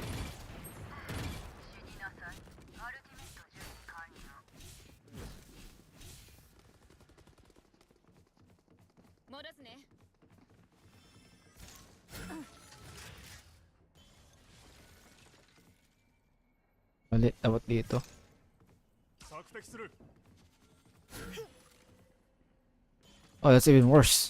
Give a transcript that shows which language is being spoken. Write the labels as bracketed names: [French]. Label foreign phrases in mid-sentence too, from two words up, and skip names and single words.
[Japanese] 死になさい。アルティメット準備完了。戻すね。 [Filipino] Mali, dapat dito. [Japanese] 索敵する。 [English] Oh, that's even worse.